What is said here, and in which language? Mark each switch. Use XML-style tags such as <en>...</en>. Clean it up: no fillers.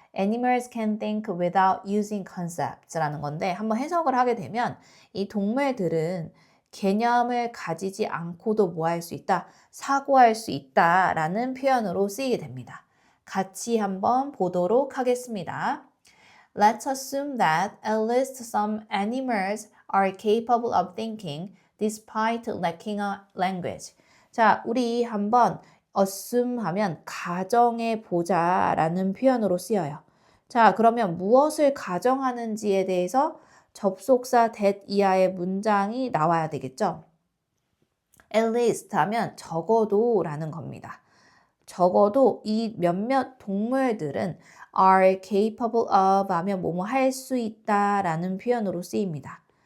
<en>Animals can think without using concepts</en> <ko>라는 건데 한번 해석을 하게 되면 이 동물들은 개념을 가지지 않고도 뭐 할 수 있다? 사고할 수 있다라는 표현으로 쓰이게 됩니다. 같이 한번 보도록 하겠습니다.</ko> <en>Let's assume that at least some animals are capable of thinking despite lacking a language.</en> <ko>자, 우리 한번 assume 하면 가정해 보자라는 표현으로 쓰여요. 자, 그러면 무엇을 가정하는지에 대해서 접속사 that 이하의 문장이 나와야 되겠죠? at least 하면 적어도라는 겁니다. 적어도 이 몇몇 동물들은 are capable of 하면 뭐뭐 할 수 있다라는 표현으로 쓰입니다.</ko>